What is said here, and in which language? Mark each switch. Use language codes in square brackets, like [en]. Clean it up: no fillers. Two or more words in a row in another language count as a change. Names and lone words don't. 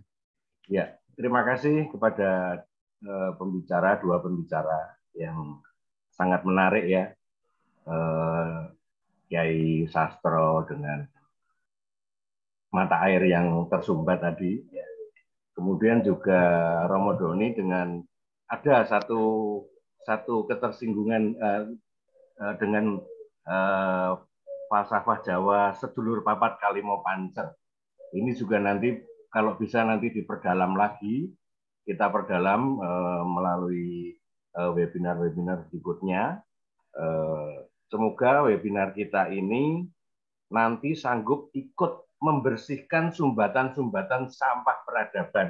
[id] Ya, terima kasih kepada dua pembicara yang sangat menarik ya, Kiai Sastro dengan mata air yang tersumbat tadi, ya. Kemudian juga Romo Doni dengan ada satu ketersinggungan dengan falsafah Jawa [jv] sedulur papat kalimo pancer. [id] Ini juga nanti kalau bisa nanti diperdalam lagi, kita perdalam melalui webinar-webinar berikutnya. Semoga webinar kita ini nanti sanggup ikut membersihkan sumbatan-sumbatan sampah peradaban.